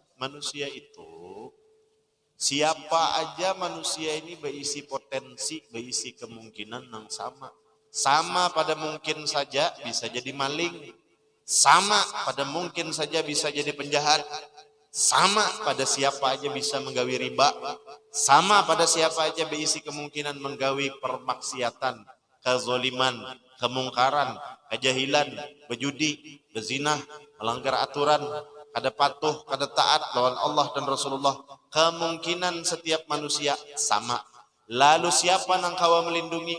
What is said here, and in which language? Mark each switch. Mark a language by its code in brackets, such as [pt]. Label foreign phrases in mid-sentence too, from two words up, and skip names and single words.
[id] Manusia itu, siapa aja manusia ini berisi potensi, berisi kemungkinan yang sama. Sama pada mungkin saja bisa jadi maling. Sama pada mungkin saja bisa jadi penjahat. [bjn] Sama pada siapa aja bisa menggawi riba. Sama pada siapa aja berisi kemungkinan menggawi permaksiatan, kezoliman, kemungkaran, kejahilan, berjudi, berzina, melanggar aturan, kada patuh, kada taat lawan Allah dan Rasulullah. Kemungkinan setiap manusia sama. Lalu siapa nang kawa melindungi?